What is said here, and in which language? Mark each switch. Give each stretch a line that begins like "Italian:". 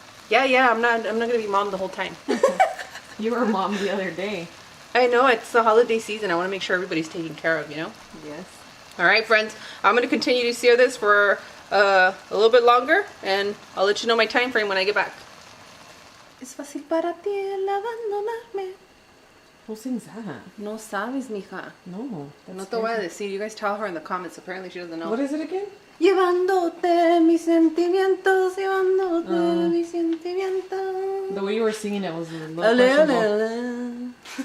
English: Yeah, I'm not going to be mom the whole time. You were mom the other day. I know, it's the holiday season. I want to make sure everybody's taken care of, you know? Yes. All right, friends, I'm going to continue to sear this for a little bit longer, and I'll let you know my time frame when I get back.
Spanish: Es fácil para ti el abandonarme.
English: Who sings that?
Spanish: No sabes, mija. No. No te voy a decir.
English: You guys tell her in the comments. Apparently she doesn't know. What is it again?
Spanish: Llevándote mis sentimientos, llevándote mis sentimientos.
English: The way you were singing it was a little questionable.